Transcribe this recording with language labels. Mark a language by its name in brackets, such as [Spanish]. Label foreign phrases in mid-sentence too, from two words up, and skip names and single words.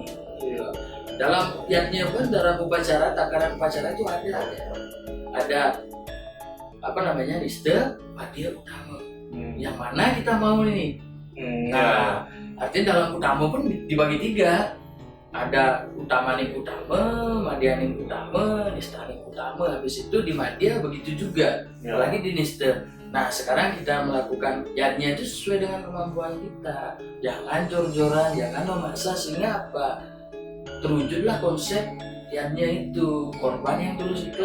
[Indonesian] Dalam yatnya pun dalam upacara, takaran upacara itu ada liste padia utama. Yang mana kita mau ini? Nah, artinya dalam utama pun dibagi 3. Ada [Balinese] utamaning utama, madyaning utama, nistaning utama. [Indonesian] Habis itu di madya begitu juga. Lagi di nista. Nah, sekarang kita melakukan yatnya itu sesuai dengan kemampuan kita. Jangan jor-joran, jangan memaksa, sehingga apa? Terwujudlah konsep yatnya itu, korban yang tulus ikhlas.